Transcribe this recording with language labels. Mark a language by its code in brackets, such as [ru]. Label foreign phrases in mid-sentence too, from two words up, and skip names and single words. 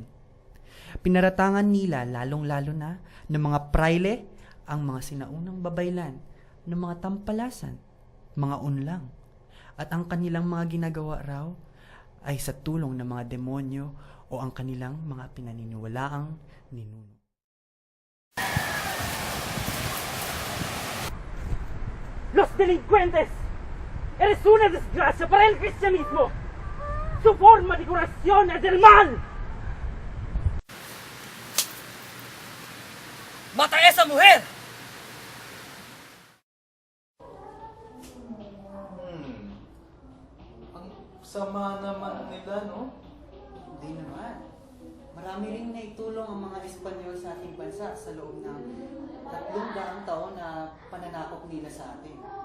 [tl] Pinaratangan nila lalong-lalo na ng mga praile ang mga sinaunang babaylan ng mga tampalasan, mga unlang, at ang kanilang mga ginagawa raw ay sa tulong ng mga demonyo o ang kanilang mga pinaniniwalaang ninuno. [es] Los delincuentes! Eres una desgracia para el cristianismo. Su forma de curación es del mal. ¡Mata a esa mujer! [tl] Ang sama naman nila, no? Hindi naman. Marami rin naitulong ang mga Espanyol sa ating bansa sa loob ng 300 taon na pananakop nila sa atin.